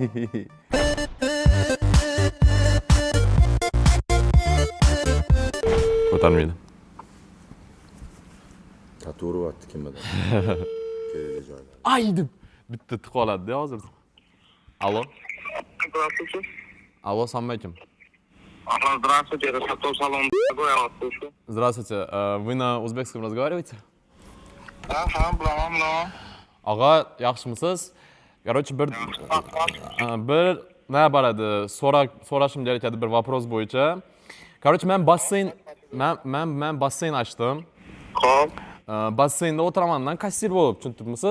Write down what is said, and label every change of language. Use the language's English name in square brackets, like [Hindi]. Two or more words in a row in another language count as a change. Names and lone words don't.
[Uzbek] Ko'tarmaydi. Tatu uryapti kimdir. Kerakli joyda. Ay deb bitta tiq oladi-da hozir. Allo. [Russian] Здравствуйте. [Uzbek] Allo, assalomu alaykum. [Russian] Здравствуйте, это Тату салон. Я вас слушаю. Здравствуйте. Вы на узбекском разговариваете? Ага, [Uzbek] bilaman. Og'a, yaxshimisiz? Короче, bir nima bor edi? So'rashim kerak edi bir вопрос bo'yicha. Короче, men basseyn ochdim. Xo'p, Basseynda o'tiramandan kassir bo'lib, tushunibmisiz?